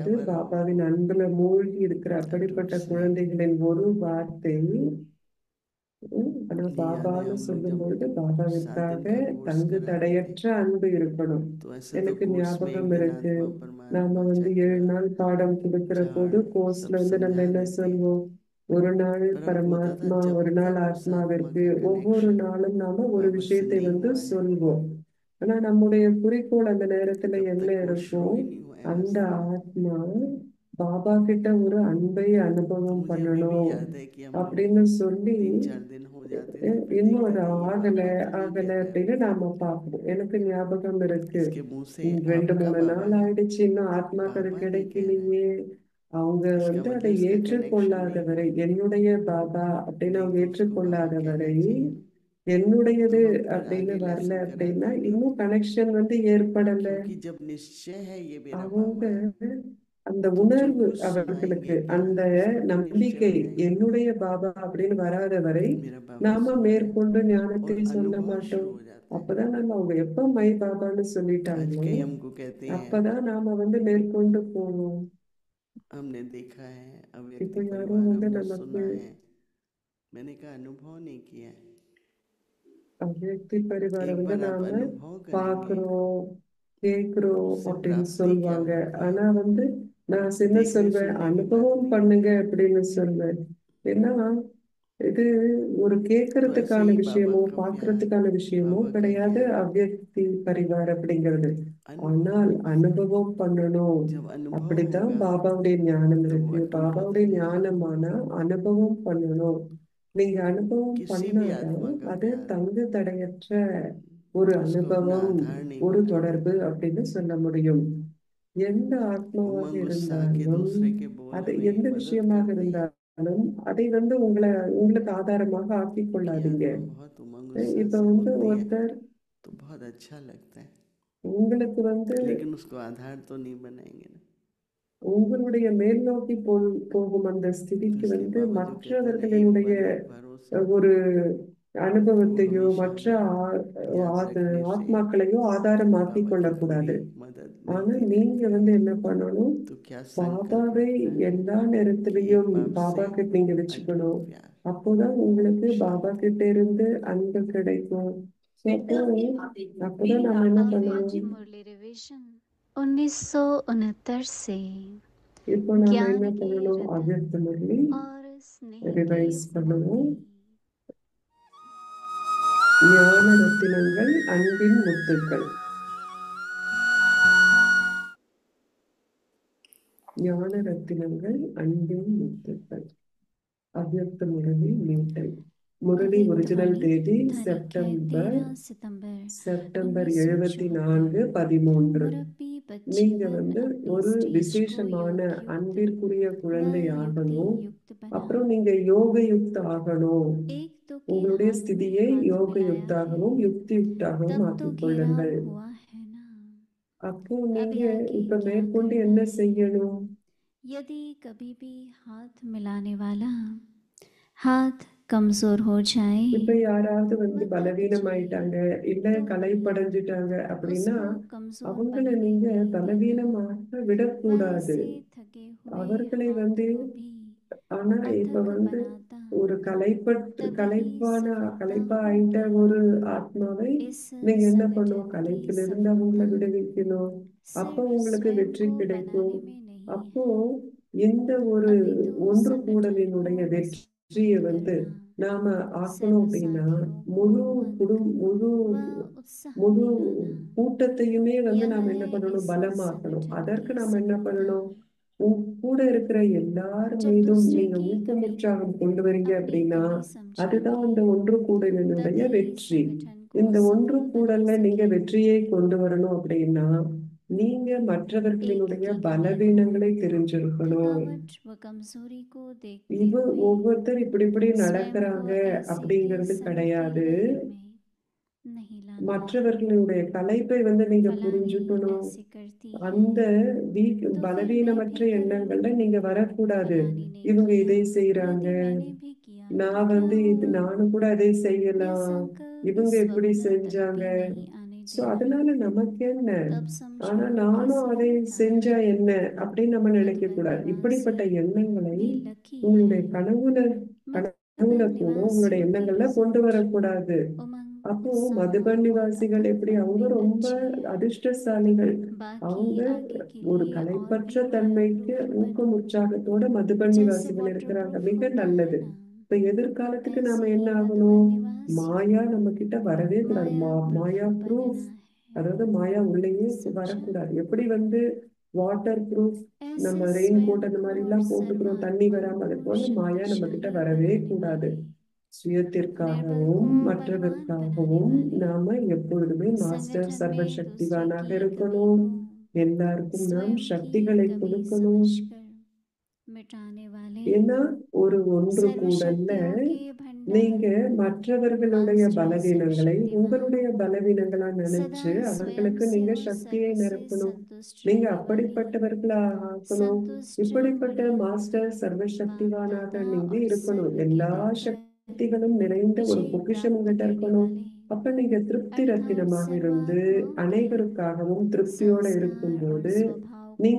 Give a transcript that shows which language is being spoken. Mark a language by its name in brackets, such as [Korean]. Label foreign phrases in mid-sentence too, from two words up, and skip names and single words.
[Tamil] அதாவது [Hindi] भरा हुआ [Tamil] பாபாவின் [Hindi] है? [Tamil] அன்புல மூழ்கி இருக்கிற அப்படிப்பட்ட [Hindi] अटूट स्नेह। [Tamil] குழந்தைகளின் ஒரு வார்த்தை. ஆனா [Hindi] ये याद है [Tamil] பாபான்னு [Hindi] हम लोग [Tamil] சொல்லும் [Hindi] जब [Tamil] பொழுது 7 பாபாவிற்காக [Hindi] दिन का कोर्स [Tamil] தங்கு [Hindi] कराते थे, [Tamil] தடையற்ற அன்பு இருக்கணும். [Hindi] तो ऐसे तो [Tamil] எனக்கு [Hindi] कोर्स में एक [Tamil] ஞாபகம் [Hindi] दिन [Tamil] இருக்கு, [Hindi] आत्मा [Tamil] நாம [Hindi] परमात्मा [Tamil] வந்து 7 [Hindi] चक्र [Tamil] நாள் பாடம் கொடுக்கிற போது [Hindi] चार्ट [Tamil] கோர்ஸ்ல [Hindi] सब [Tamil] வந்து நம்ம [Hindi] समझा [Tamil] என்ன [Hindi] रहे थे। [Tamil] சொல்வோம், ஒரு நாள் [Hindi] पर हमको होता था [Tamil] பரமாத்மா, [Hindi] जब [Tamil] ஒரு நாள் [Hindi] तक उस आत्मा [Tamil] ஆத்மாவிற்கு, [Hindi] का [Tamil] ஒவ்வொரு [Hindi] कनेक्शन [Tamil] நாளும் நாம ஒரு [Hindi] बाबा से [Tamil] விஷயத்தை [Hindi] नहीं [Tamil] வந்து [Hindi] हुआ है, [Tamil] சொல்வோம். ஆனா நம்முடைய குறிக்கோள் அந்த நேரத்துல [Hindi] तब [Tamil] என்ன [Hindi] तक वो शुरू [Tamil] இருக்கும், [Hindi] ही नहीं हुआ है [Tamil] அந்த [Hindi] वास्तव में। [Tamil] ஆத்மா பாபா கிட்ட ஒரு அன்பை [Hindi] तो [Tamil] அனுபவம் [Hindi] मुझे अभी भी [Tamil] பண்ணணும் [Hindi] याद है कि हम लोग [Tamil] அப்படின்னு சொல்லி [Hindi] 3-4 दिन हो जाते थे, फिर [Tamil] இன்னும் [Hindi] देखते [Tamil] அது [Hindi] थे ये [Tamil] ஆகல [Hindi] बाबा क्यों नहीं [Tamil] ஆகல [Hindi] कहता है [Tamil] அப்படின்னு [Hindi] हमसे। [Tamil] நாம பார்ப்போம். எனக்கு ஞாபகம் இருக்கு, [Hindi] इसके मुंह से 2 आपका 3 बाबा [Tamil] நாள் [Hindi] है, [Tamil] ஆயிடுச்சு, இன்னும் ஆத்மாக்கு அது [Hindi] बाबा नहीं कह रहा है। [Tamil] கிடைக்கலையே. அவங்க [Hindi] इसका [Tamil] வந்து அதை [Hindi] मतलब इसका कनेक्शन नहीं [Tamil] ஏற்றுக்கொள்ளாதவரை, [Hindi] हुआ, [Tamil] என்னுடைய பாபா அப்படின்னு [Hindi] नहीं [Tamil] அவங்க [Hindi] तो उसको बाबा [Tamil] ஏற்றுக்கொள்ளாதவரை, [Hindi] कहना चाहिए। [Tamil] என்னுடையது [Hindi] तो हम फिर [Tamil] அப்படின்னு [Hindi] आगे [Tamil] வரல [Hindi] लेसन [Tamil] அப்படின்னா [Hindi] कराते थे, [Tamil] இன்னும் கனெக்ஷன் வந்து ஏற்படல. [Hindi] क्योंकि जब निश्चय है ये मेरा [Tamil] அவங்க [Hindi] बाबा है, [Tamil] அந்த [Hindi] तो जो [Tamil] உணர்வு [Hindi] कुछ [Tamil] அவர்களுக்கு, [Hindi] सुनाएंगे क्या [Tamil] அந்த [Hindi] सबको निश्चय [Tamil] நம்பிக்கை [Hindi] हो जाएगा [Tamil] என்னுடைய பாபா அப்படின்னு வராத வரை [Hindi] मेरा बाबा [Tamil] நாம [Hindi] सुन रहा है, [Tamil] மேற்கொண்டு ஞானத்தை [Hindi] और [Tamil] சொல்ல [Hindi] अनुभव [Tamil] மாட்டோம். [Hindi] शुरू हो जाते हैं। [Tamil] அப்பதான் நம்ம அவங்க எப்ப மை பாபான்னு [Hindi] आज [Tamil] சொல்லிட்டாங்களோ [Hindi] कई हमको कहते हैं, [Tamil] அப்பதான் நாம வந்து மேற்கொண்டு போவோம். [Hindi] हमने देखा है, [Tamil] இப்போ [Hindi] अव्यक्ति [Tamil] யாரோ [Hindi] परिवार [Tamil] வந்து [Hindi] हमने [Tamil] நமக்கு [Hindi] सुना है, मैंने कहा अनुभव नहीं किया है। [Tamil] அவ்வியக்தி பரிவார [Hindi] एक [Tamil] வந்து [Hindi] बार आप [Tamil] நாம [Hindi] अनुभव करेंगे [Tamil] பாக்குறோம், கேக்குறோம் [Hindi] उससे [Tamil] அப்படின்னு [Hindi] प्राप्ति क्या [Tamil] சொல்லுவாங்க. [Hindi] होती है। [Tamil] ஆனா வந்து நான் என்ன [Hindi] देखने [Tamil] சொல்வேன், [Hindi] सुनने की बात [Tamil] அனுபவம் [Hindi] नहीं, [Tamil] பண்ணுங்க அப்படின்னு சொல்வேன். ஏன்னா இது ஒரு [Hindi] तो ऐसे [Tamil] கேட்கறதுக்கான [Hindi] ही बाबा [Tamil] விஷயமோ [Hindi] का प्यार, [Tamil] பார்க்கறதுக்கான விஷயமோ [Hindi] बाबा का [Tamil] கிடையாது [Hindi] ज्ञान, [Tamil] அவ்வியக்தி பரிவார் அப்படிங்கிறது. ஆனால் [Hindi] अनुभव। [Tamil] அனுபவம் பண்ணணும். [Hindi] जब अनुभव [Tamil] அப்படித்தான் [Hindi] होगा [Tamil] பாபாவுடைய ஞானம் [Hindi] तो वो [Tamil] இருக்கு. [Hindi] अटूट होता [Tamil] பாபாவுடைய [Hindi] जाएगा। [Tamil] ஞானமான அனுபவம் பண்ணணும். நீங்க அனுபவம் [Hindi] किसी भी [Tamil] பண்ணாதான் [Hindi] आत्मा का [Tamil] அது [Hindi] प्यार [Tamil] தங்கு தடையற்ற ஒரு [Hindi] उसको अपना [Tamil] அனுபவம், [Hindi] आधार नहीं [Tamil] ஒரு [Hindi] बनाना। [Tamil] தொடர்பு அப்படின்னு சொல்ல முடியும். எந்த ஆத்மாவாக [Hindi] उमंग उत्साह के [Tamil] இருந்தாலும், [Hindi] दूसरे के बोल [Tamil] அது [Hindi] में [Tamil] எந்த [Hindi] मदद [Tamil] விஷயமாக [Hindi] करते ही [Tamil] இருந்தாலும் அதை உங்களுக்கு ஆதாரமாக ஆக்கிக் [Hindi] मेरी [Tamil] கொள்ளாதீங்க. [Hindi] आत्मा बहुत उमंग उत्साह [Tamil] இப்ப [Hindi] से बोलती है [Tamil] ஒருத்தர் [Hindi] तो बहुत अच्छा लगता है, [Tamil] உங்களுக்கு [Hindi] लेकिन उसको आधार तो नहीं बनाएंगे ना। [Tamil] உங்களுடைய மேல் நோக்கி போகும் அந்த ஸ்திதிக்கு [Hindi] इसलिए बाबा जो कहते हैं ना, एक [Tamil] மற்றவர்களுடைய [Hindi] पर एक भरोसा, [Tamil] ஒரு [Hindi] वो [Tamil] அனுபவத்தையோ [Hindi] हमेशा [Tamil] மற்ற [Hindi] हमें याद रखने से [Tamil] ஆத்மாக்களையோ ஆதாரமாக்கி [Hindi] बाबा की पूरी [Tamil] கொள்ளக்கூடாது. [Hindi] मदद [Tamil] ஆனா [Hindi] मिलती [Tamil] நீங்க [Hindi] रहती है। [Tamil] என்ன பண்ணணும், [Hindi] तो क्या संकल्प [Tamil] பாபாவை [Hindi] रखना है [Tamil] எல்லா [Hindi] कि [Tamil] நேரத்திலையும் [Hindi] एक बाप [Tamil] பாபா [Hindi] से [Tamil] கிட்ட நீங்க [Hindi] अटूट [Tamil] வச்சுக்கணும். [Hindi] प्यार, [Tamil] அப்போதான் உங்களுக்கு பாபா [Hindi] शांति। [Tamil] கிட்ட இருந்து அன்பு கிடைக்கும். அப்போதான் நம்ம என்ன [Hindi] बाबा जी [Tamil] பண்ணணும், [Hindi] मुरली रिवीजन 1969 से [Tamil] இப்போ நாம [Hindi] ज्ञान [Tamil] என்ன [Hindi] के [Tamil] பண்ணணும், [Hindi] रतन [Tamil] அவ்யக்த முரளி [Hindi] और स्नेह के [Tamil] ரிவைஸ் பண்ணுவோம். [Hindi] मोती, [Tamil] ஞான ரத்தினங்கள், அன்பின் முத்துக்கள். ஞான ரத்தினங்கள், அன்பின் முத்துக்கள். அவ்யக்த முரளி மீட்டை. முரளி [Hindi] अव्यक्त [Tamil] ஒரிஜினல் [Hindi] वाणी [Tamil] தேதி [Hindi] तारीख है 13 सितंबर [Tamil] செப்டம்பர் [Hindi] 1974। 74:13. मुरब्बी बच्चे [Tamil] நீங்க [Hindi] बन अपनी [Tamil] ஒரு [Hindi] स्टेज को [Tamil] விசேஷமான [Hindi] योग युक्त [Tamil] அன்பிற்குரிய [Hindi] व [Tamil] குழந்தை [Hindi] युक्ति [Tamil] ஆகணும். [Hindi] युक्त बना। [Tamil] அப்புறம் நீங்க யோக யுக்த ஆகணும். [Hindi] एक तो के [Tamil] உங்களுடைய [Hindi] हाथ में [Tamil] ஸ்திதியை [Hindi] हाथ [Tamil] யோக [Hindi] मिलाया है, [Tamil] யுக்தாகவும் யுக்தி யுக்தாகவும் [Hindi] तब तो [Tamil] ஆக்கிக் [Hindi] घेराव [Tamil] கொள்ளுங்கள். [Hindi] हुआ है ना। [Tamil] அப்போ [Hindi] अब [Tamil] நீங்க [Hindi] आगे [Tamil] இப்ப [Hindi] क्या [Tamil] மேற்கொண்டு [Hindi] करना [Tamil] என்ன [Hindi] है? [Tamil] செய்யணும், [Hindi] यदि कभी भी हाथ मिलाने वाला हाथ कमजोर हो जाए, [Tamil] இப்ப யாராவது [Hindi] मत दीजिए, [Tamil] பலவீனமாயிட்டாங்க இல்ல [Hindi] तो [Tamil] களைப்படைஞ்சிட்டாங்க அப்படின்னா [Hindi] उसको कमजोर [Tamil] அவங்கள [Hindi] बनने [Tamil] நீங்க [Hindi] नहीं देना। [Tamil] பலவீனமாக விடக்கூடாது. [Hindi] वैसे थके हुए [Tamil] அவர்களை [Hindi] हाथ को भी [Tamil] ஆனா இப்ப [Hindi] पथक बनाता, [Tamil] ஒரு [Hindi] तभी [Tamil] களைப்பா [Hindi] सफलता [Tamil] ஆயிட்ட [Hindi] होगी। [Tamil] ஒரு ஆத்மாவை [Hindi] इस [Tamil] நீங்க என்ன பண்ணும், [Hindi] संगठन की [Tamil] களைப்பிலிருந்து அவங்கள [Hindi] सफलता [Tamil] விடுவிக்கணும். அப்போ [Hindi] सिर्फ [Tamil] உங்களுக்கு [Hindi] स्वयं [Tamil] வெற்றி [Hindi] को [Tamil] கிடைக்கும். [Hindi] बनाने में नहीं [Tamil] அப்போ [Hindi] है, [Tamil] எந்த ஒரு [Hindi] अपितु [Tamil] ஒன்று [Hindi] संगठन को [Tamil] கூடலினுடைய வெற்றியை [Hindi] मजबूत करना, [Tamil] நாம ஆக்கணும் [Hindi] सर्व [Tamil] அப்படின்னா [Hindi] साथियों को [Tamil] முழு [Hindi] उमंग [Tamil] முழு [Hindi] व उत्साह [Tamil] முழு [Hindi] दिलाना। [Tamil] கூட்டத்தையுமே [Hindi] यह [Tamil] நாம என்ன [Hindi] है [Tamil] பண்ணணும், [Hindi] इस [Tamil] பலமாக்கணும். [Hindi] संगठन [Tamil] அதற்கு [Hindi] की [Tamil] நாம என்ன [Hindi] सफलता। [Tamil] பண்ணணும், கூட இருக்கிற எல்லார் [Hindi] जब [Tamil] மீதும் [Hindi] दूसरे [Tamil] நீங்க [Hindi] की [Tamil] ஊக்கம் [Hindi] कमी को [Tamil] உற்சாகம் கொண்டு வரீங்க [Hindi] अपनी [Tamil] அப்படின்னா [Hindi] कमी [Tamil] அதுதான் [Hindi] समझेंगे, [Tamil] அந்த ஒன்று கூடலினுடைய [Hindi] तभी [Tamil] வெற்றி. [Hindi] संगठन को [Tamil] இந்த ஒன்று [Hindi] सफल बना [Tamil] கூடல்ல நீங்க [Hindi] सकेंगे। [Tamil] வெற்றியை கொண்டு வரணும் அப்படின்னா நீங்க [Hindi] एक [Tamil] மற்றவர்களினுடைய [Hindi] की कमी को, [Tamil] பலவீனங்களை தெரிஞ்சிருக்கணும். [Hindi] थकावट व कमजोरी को देखते [Tamil] இது [Hindi] हुए [Tamil] ஒவ்வொருத்தர் இப்படி [Hindi] स्वयं को [Tamil] நடக்கிறாங்க [Hindi] ऐसे के [Tamil] அப்படிங்கிறது [Hindi] सही की [Tamil] கிடையாது. [Hindi] लहर में नहीं लाना। [Tamil] மற்றவர்களுடைய களைப்பை நீங்க [Hindi] फलानी [Tamil] புரிஞ்சுக்கணும். [Hindi] ऐसे करती [Tamil] அந்த [Hindi] है तो फिर मैं [Tamil] பலவீனமற்ற [Hindi] भी करूं। [Tamil] எண்ணங்கள்ல நீங்க வரக்கூடாது. [Hindi] फलानी ने [Tamil] இவங்க [Hindi] किया, [Tamil] இதை செய்யறாங்க, [Hindi] यदि मैंने भी किया तो [Tamil] நான் [Hindi] क्या हुआ। [Tamil] நானும் கூட அதை [Hindi] यह [Tamil] செய்யலாம், [Hindi] संकल्प [Tamil] இவங்க எப்படி [Hindi] स्वप्न तक [Tamil] செஞ்சாங்க, [Hindi] भी नहीं आने [Tamil] சோ [Hindi] देना। [Tamil] அதனால நமக்கு என்ன, [Hindi] तब समझो [Tamil] ஆனா [Hindi] कि [Tamil] நானும் அதை [Hindi] सफलता [Tamil] செஞ்சா என்ன அப்படின்னு நம்ம [Hindi] मधुबन [Tamil] நினைக்க கூடாது. இப்படிப்பட்ட [Hindi] निवासियों [Tamil] எண்ணங்களை [Hindi] ने लकी [Tamil] உங்களுடைய [Hindi] है। [Tamil] கனவுல [Hindi] मधुबन [Tamil] கூட உங்களுடைய [Hindi] निवासियों की [Tamil] எண்ணங்கள்ல கொண்டு [Hindi] सोच [Tamil] வரக்கூடாது. [Hindi] उमंग [Tamil] அப்போ [Hindi] उत्साह [Tamil] மதுபன் [Hindi] और [Tamil] நிவாசிகள் எப்படி, [Hindi] अटूटपन [Tamil] அவங்க [Hindi] में [Tamil] ரொம்ப [Hindi] अच्छी है। [Tamil] அதிர்ஷ்டசாலிகள். [Hindi] बाकी [Tamil] அவங்க [Hindi] आगे के [Tamil] ஒரு [Hindi] लिए और [Tamil] கலைப்பற்ற [Hindi] भी [Tamil] தன்மைக்கு [English] water proof [Tamil] ஊக்கம் [Hindi] बनो। [Tamil] உற்சாகத்தோட மதுபன் [Hindi] जैसे [Tamil] நிவாசிகள் [Hindi] वाटर [Tamil] இருக்கிறாங்க, [Hindi] प्रूफ [Tamil] மிக [Hindi] होता है [Tamil] நல்லது. [Hindi] ना, [Tamil] இப்ப எதிர்காலத்துக்கு [Hindi] ऐसे [Tamil] நாம என்ன [Hindi] ही मधुबन [Tamil] ஆகணும், [Hindi] निवासियों [Tamil] மாயா [Hindi] को [Tamil] நம்ம கிட்ட வரவே கூடாது. [Hindi] माया [Tamil] மாயா [Hindi] प्रूफ [Tamil] ப்ரூஃப், [Hindi] बनना है। [Tamil] அதாவது மாயா உள்ளேயே [Hindi] समझा? [Tamil] வரக்கூடாது. எப்படி [English] water proof [Tamil] நம்ம [Hindi] ऐसे [Tamil] ரெயின் [Hindi] स्वयं [Tamil] கோட் அந்த [Hindi] को [Tamil] மாதிரி [Hindi] और [Tamil] எல்லாம் போட்டுக்கிறோம், தண்ணி [Hindi] सर्वात्माओं [Tamil] வராம, அது [Hindi] को [Tamil] போல மாயா நம்ம கிட்ட [Hindi] शक्तिशाली [Tamil] வரவே [Hindi] बनाने [Tamil] கூடாது. [Hindi] वाले, निर्बल [Tamil] சுயத்திற்காகவும் [Hindi] को बलवान बनाने [Tamil] மற்றதற்காகவும் [Hindi] वाले, [Tamil] நாம எப்பொழுதுமே மாஸ்டர் [Hindi] संगठन में दूसरे [Tamil] சர்வசக்திவானாக [Hindi] की कमी [Tamil] இருக்கணும். [Hindi] को [Tamil] எல்லாருக்கும் நாம் [Hindi] स्वयं की [Tamil] சக்திகளை [Hindi] कमी [Tamil] கொடுக்கணும். [Hindi] समझकर मिटाने वाले, [Tamil] ஏன்னா ஒரு ஒன்று கூடல்ல [Hindi] सर्वशक्तियों के भंडार [Tamil] நீங்க மற்றவர்களுடைய [Hindi] मास्टर [Tamil] பலவீனங்களை [Hindi] सर्वशक्तिवान [Tamil] உங்களுடைய பலவீனங்களா [Hindi] सदा [Tamil] நினைச்சு [Hindi] स्वयं [Tamil] அவர்களுக்கு [Hindi] से [Tamil] நீங்க [Hindi] और [Tamil] சக்தியை [Hindi] सर्व से [Tamil] நிரப்பணும். [Hindi] संतुष्ट [Tamil] நீங்க [Hindi] रहने वाली, [Tamil] அப்படிப்பட்டவர்களா ஆக்கணும். [Hindi] संतुष्ट [Tamil] இப்படிப்பட்ட [Hindi] होने [Tamil] மாஸ்டர் [Hindi] बाप [Tamil] சர்வசக்திவானாக [Hindi] दादा [Tamil] நீங்க [Hindi] और [Tamil] இருக்கணும். [Hindi] सर्व के [Tamil] எல்லா [Hindi] दिल पर [Tamil] சக்திகளும் நிறைந்த ஒரு [Hindi] विजय [Tamil] பொக்கிஷம் [Hindi] प्राप्त [Tamil] உங்ககிட்ட [Hindi] करने [Tamil] இருக்கணும். [Hindi] वाले, [Tamil] அப்ப நீங்க திருப்தி [Hindi] अर्थात [Tamil] ரத்தினமாக இருந்து [Hindi] सर्वात्माओं के [Tamil] அனைவருக்காகவும் திருப்தியோட [Hindi] संस्कार और [Tamil] இருக்கும்போது [Hindi] स्वभाव [Tamil] நீங்க